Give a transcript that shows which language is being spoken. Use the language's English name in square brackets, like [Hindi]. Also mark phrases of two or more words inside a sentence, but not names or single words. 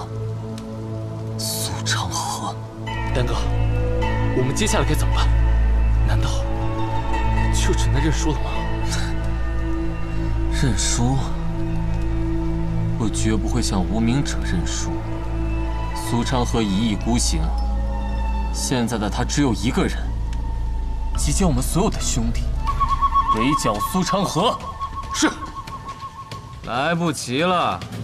[Chinese] 蘇昌河，丹哥，我們接下來該怎麼辦？難道就只能認輸了嗎？認輸？我絕不會向無名者認輸。蘇昌河一意孤行，現在的他只有一個人，集結我們所有的兄弟，圍剿蘇昌河。是。來不及了。